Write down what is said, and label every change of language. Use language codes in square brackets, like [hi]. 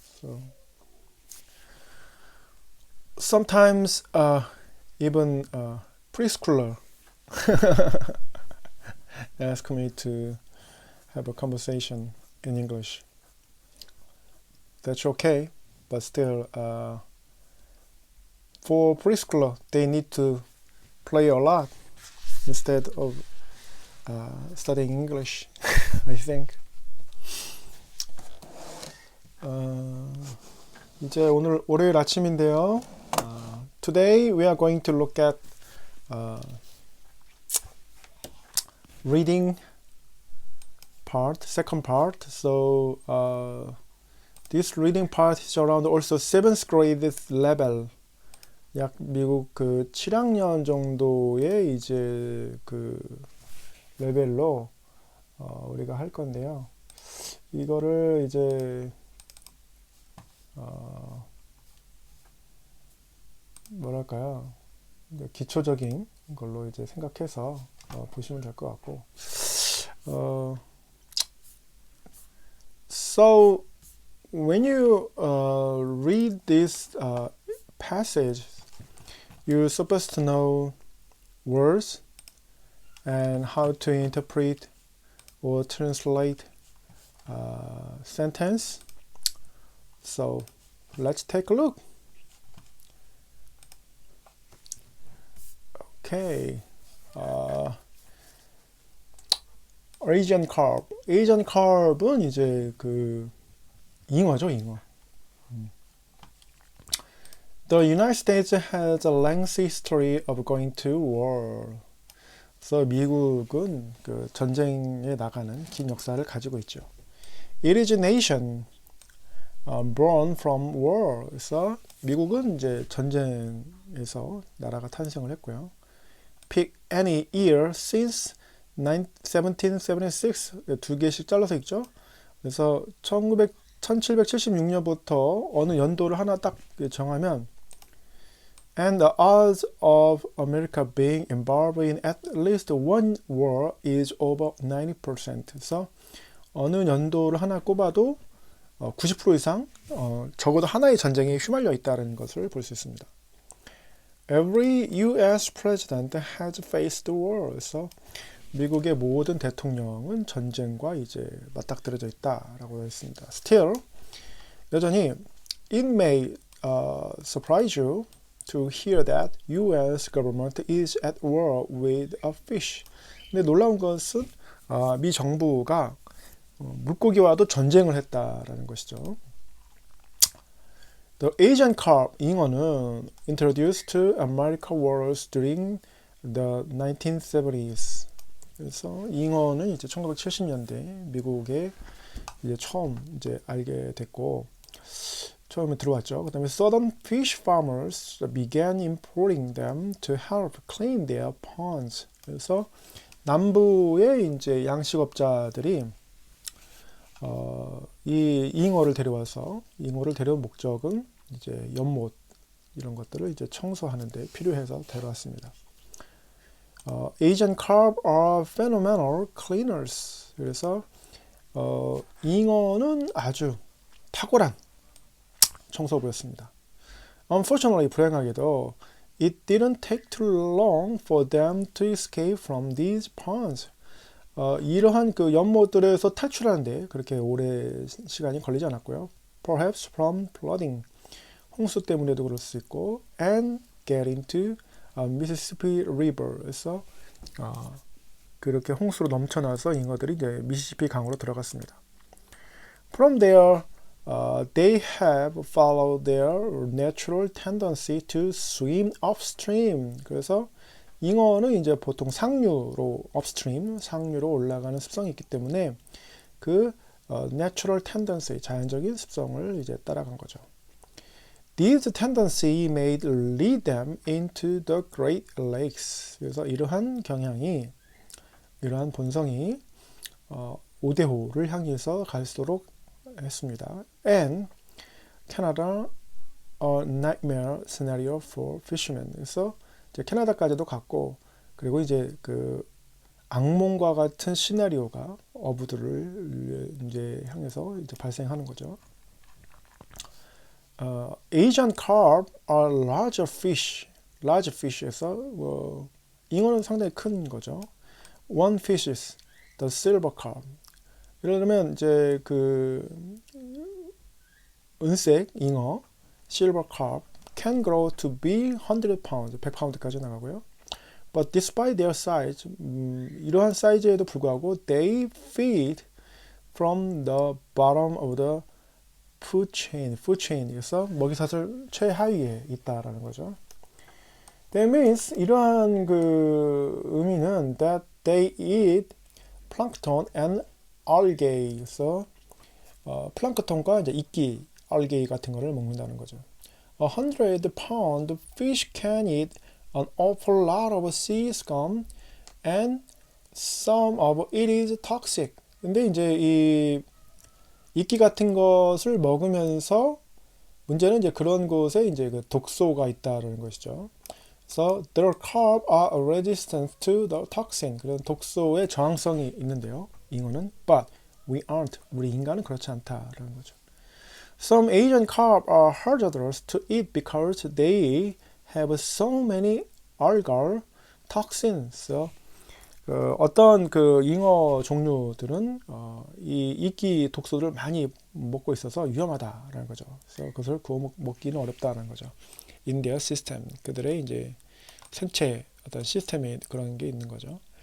[en] So sometimes even preschooler ask me to have a conversation in English. That's okay, but still for preschooler they need to play a lot instead of studying English. I think. [ko] 이제 오늘 월요일 아침인데요. [en] Today we are going to look at reading part, second part. So this reading part is around also 7th grade level. [ko] 약 미국 그 7학년 정도의 이제 그 레벨로 우리가 할 건데요. 이거를 이제 뭐랄까요? 기초적인 걸로 이제 생각해서 보시면 될 것 같고. [en] So when you read this passage, you're supposed to know words and how to interpret or translate sentence. So let's take a look. Okay. Asian carp. [ko] Asian carp은 이제 그 잉어죠, 잉어. [en] The United States has a lengthy history of going to war. [ko] 그래서 미국은 그 전쟁에 나가는 긴 역사를 가지고 있죠. [en] It is a nation born from war. [ko] 그래서 미국은 이제 전쟁에서 나라가 탄생을 했고요. [en] Pick any year since 1776. [ko] 두 개씩 잘라서 있죠. 그래서 1776년부터 어느 연도를 하나 딱 정하면 [en] And the odds of America being involved in at least one war is over 90%. [ko] 그래서 어느 연도를 하나 꼽아도 90% 이상 적어도 하나의 전쟁에 휘말려 있다는 것을 볼 수 있습니다. [en] Every U.S. president has faced war. [ko] 그래서 미국의 모든 대통령은 전쟁과 이제 맞닥뜨려져 있다라고 했습니다. [en] Still, [ko] 여전히 [en] it may surprise you to hear that U.S. government is at war with a fish. [ko] 근데 놀라운 것은 미 정부가 물고기와도 전쟁을 했다라는 것이죠. [en] The Asian carp, [ko] 잉어는 [en] introduced to American waters during the 1970s. [ko] 그래서 잉어는 이제 1970년대 미국에 이제 처음 이제 알게 됐고 처음에 들어왔죠. 그 다음에 [en] Southern fish farmers began importing them to help clean their ponds. [ko] 그래서 남부의 이제 양식업자들이 이 잉어를 데려와서 잉어를 데려온 목적은 이제 연못 이런 것들을 이제 청소하는 데 필요해서 데려왔습니다. [en] Asian carp are phenomenal cleaners. [ko] 그래서 잉어는 아주 탁월한 청소부였습니다. [en] Unfortunately, [ko] 불행하게도 [en] it didn't take too long for them to escape from these ponds. [ko] 이러한 그 연못들에서 탈출하는데 그렇게 오래 시간이 걸리지 않았고요. [en] Perhaps from flooding, [ko] 홍수 때문에도 그럴 수 있고, [en] and get into Mississippi River [ko] 에서 그렇게 홍수로 넘쳐나서 잉어들이 이제 미시시피 강으로 들어갔습니다. [en] From there, they have followed their natural tendency to swim upstream. [ko] 그래서 잉어는 이제 보통 상류로 upstream, 상류로 올라가는 습성이 있기 때문에 그 [en] natural tendency, [ko] 자연적인 습성을 이제 따라간 거죠. [en] These tendency may lead them into the Great Lakes. [ko] 그래서 이러한 경향이, 이러한 본성이 오대호를 향해서 갈수록 했습니다. [en] And Canada, a nightmare scenario for fishermen. [ko] 그래서 이제 캐나다까지도 갔고, 그리고 이제 그 악몽과 같은 시나리오가 어부들을 이제 향해서 이제 발생하는 거죠. [en] Asian carp are larger fish. large fish [ko] 에서 잉어는 상당히 큰 거죠. [en] One fish is the silver carp. [ko] 예를 들면 이제 그 은색 잉어, [en] silver carp can grow to be 100 pounds, [ko] 100파운드까지 나가고요. [en] But despite their size, [ko] 이러한 사이즈에도 불구하고 [en] they feed from the bottom of the food chain [ko] 에서 먹이사슬 최하위에 있다라는 거죠. [en] That means [ko] 이러한 그 의미는 [en] that they eat plankton and algae [ko] 에서 플랑크톤과 이제 이끼, 알게이 같은 거를 먹는다는 거죠. [en] 100 pound fish can eat an awful lot of sea scum and some of it is toxic. [ko] 근데 이제 이 이끼 같은 것을 먹으면서 문제는 이제 그런 곳에 이제 그 독소가 있다라는 것이죠. 그래서 [en] their carp are resistant to the toxin. [ko] 그런 독소의 저항성이 있는데요. 잉어는 [en] but we aren't. [ko] 우리 인간은 그렇지 않다라는 거죠. [en] Some Asian carp are hazardous to eat because they have so many algal toxins. [ko] 어떤 그 잉어 종류들은 이 이끼 독소를 많이 먹고 있어서 위험하다라는 거죠. 그래서 그것을 구워 먹기는 어렵다는 거죠. [en] In their system, [ko] 그들의 이제 생체 어떤 시스템에 그런 게 있는 거죠.